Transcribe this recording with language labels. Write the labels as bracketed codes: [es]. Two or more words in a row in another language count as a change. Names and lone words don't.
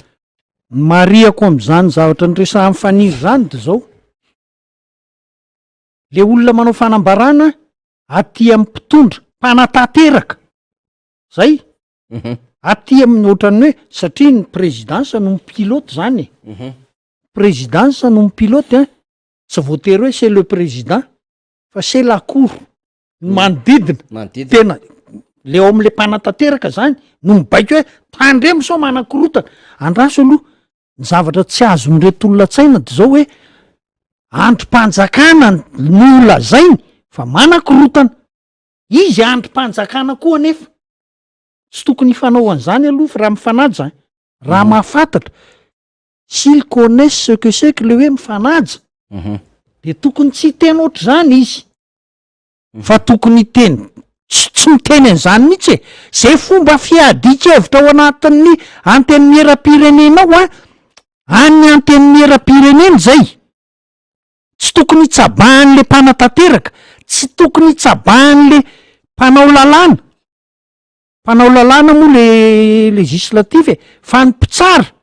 [mg] Mariako am'izany zavatra nyresa amin'ny faniry zany de zao le olona manao fanambarana aty amin'ny mpitondra mpanatanteraka zay aty amin'ny ohatrany hoe satria ny présidence no pilote zany présidence no pilote tsy voatery hoe [fr] c'est le président [mg] fa [fr] c'est la cour [mg] manodidina tena le ao am'le mpanatanteraka zany no mibaiko hoe tandremo sao manakorotana andraso aloha ny zavatra tsy azo mireto olona tsaina de zao hoe androm-panjakana no lazainy fa manakorotana izy androm-panjakana koa nefa tsy tokony hifanao an'izany aloha fa raha mifanaja raha mahafantatra [fr] s'il connaissent ce que c'est que [mg] le hoe mifanaja de tokony tsy teny oatra zany izy fa tokony teny tsy miteny an'izany mihitsy zay fomba fiadika-hevitra ao anatin'ny anteny miera-pirenenao any anteny miera-pirenena zay tsy tokony hitsabahan'le mpanatanteraka, tsy tokony hitsabahan'le mpanao lalàna moa le législative fa ny mpitsara